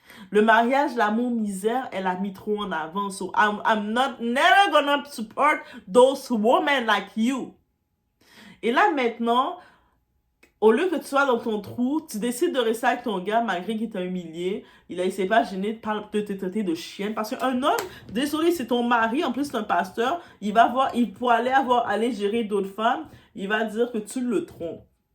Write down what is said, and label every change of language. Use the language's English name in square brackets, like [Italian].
[French] Le mariage, l'amour, misère, elle a mis trop en avant. [English] So I'm never gonna support those women like you. [French] Et là maintenant, au lieu que tu sois dans ton trou, tu décides de rester avec ton gars malgré qu'il t'a humilié. Il s'est pas gêné de te traiter de chienne. Parce qu'un homme, désolé, c'est ton mari, en plus c'est un pasteur, pour aller gérer d'autres femmes, il va dire que tu le trompes.